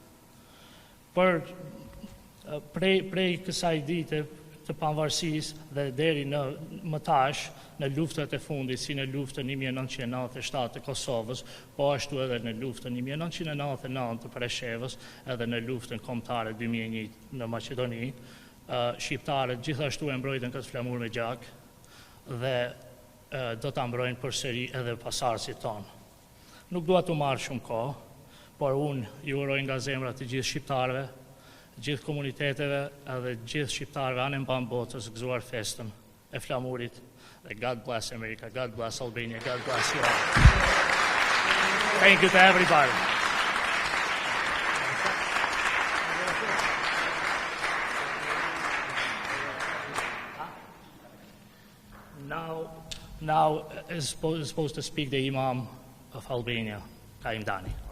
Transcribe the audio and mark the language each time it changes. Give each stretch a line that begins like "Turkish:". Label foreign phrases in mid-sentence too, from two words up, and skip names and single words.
Albanian: Prej kësaj dite të pavarësisë dhe deri në më tash, në luftët e fundit, si në luftën 1997 të Kosovës, po ashtu edhe në luftën 1999 të Preshevës, edhe në luftën kombëtare 2001 në Maqedoni, shqiptarët gjithashtu e mbrojtën këtë flamur me gjak dhe do ta mbrojnë përsëri edhe pasardhësit tonë. Nuk dua të marr shumë kohë, por unë ju uroj nga zemra të gjithë shqiptarëve, gjithë komuniteteve edhe gjithë shqiptarëve anë mban botës gëzuar festën e flamurit dhe
English: God bless America, God bless Albania, God bless you all. Thank you to everybody. Now is supposed to speak the Imam of Albania, Kaim Dani.